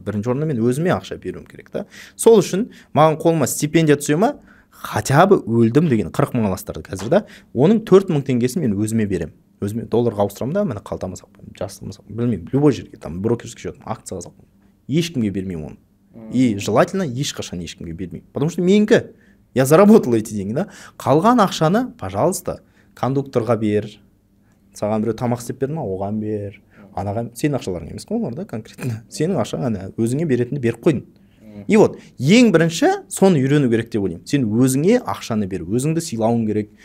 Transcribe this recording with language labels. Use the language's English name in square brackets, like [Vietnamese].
[Kazakh] Бірінші орында мен өзіме ақша беруім керек та. Сол үшін маған қолыма стипендия түсе ма, [Russian] хотя бы [Kazakh] өлдім деген 40 мың аластарды қазір да, оның 4 мың теңгесін мен өзіме берем. өзіме долларға ауыстырамын да, міне қалтама салып қоямын, жастығыма салып, білмеймін, [Russian] любой [Kazakh] жерге, [Russian] там брокерский счет, [Kazakh] акцияға салып қоямын, ешкімге бермеймін оны. [Russian] И желательно [Kazakh] ешқашан ешкімге бермеймін, [Russian] потому что [Kazakh] менікі, [Russian] я заработал эти деньги, да. [Kazakh] Қалған ақшаны, [Russian] пожалуйста, [Kazakh] кондукторға бер, саған біреу тамақ істеп берді ма, оған бер, анаға, сенің ақшаларың емес қой олар да, [Russian] конкретно [Kazakh] сенің ақшаң, ана өзіңе беретінді беріп қойдың. [Russian] И вот [Kazakh] ең бірінші соны үйрену керек деп ойлаймын. Сен өзіңе ақшаны бер, өзіңді сыйлауың керек.